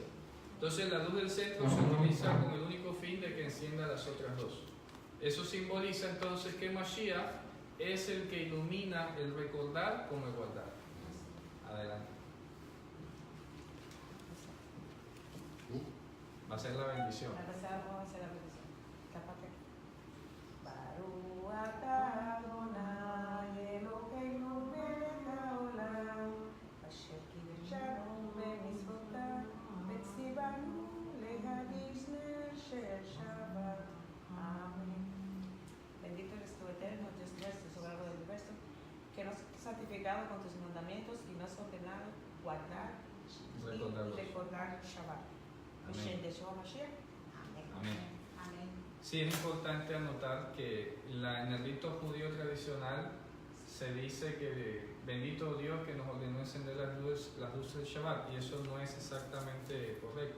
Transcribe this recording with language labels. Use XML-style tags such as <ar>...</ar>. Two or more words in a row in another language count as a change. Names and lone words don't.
<es>Entonces la luz del centro se utiliza con el único fin de que encienda las otras dos. Eso simboliza entonces que Mashiach es el que ilumina el recordar como el guardar. Adelante. Va a ser la bendición. Vamos a hacer la bendición.</es> <he>Cápate. ברוך אתה אדני אלהינו מלך העולם אשר קידשנו במצוותיו וציוונו להקדיש נר של שבת.</he> <es>Amén. Bendito eres tú, eterno, Dios nuestro, soberano del universo, que nos has santificado con tus mandamientos y nos has ordenado guardar y recordar Shabbat. Amén. Amén. Amén. Sí, es importante anotar que en el rito judío tradicional se dice que bendito Dios que nos ordenó encender las luces del Shabbat, y eso no es exactamente correcto.</es>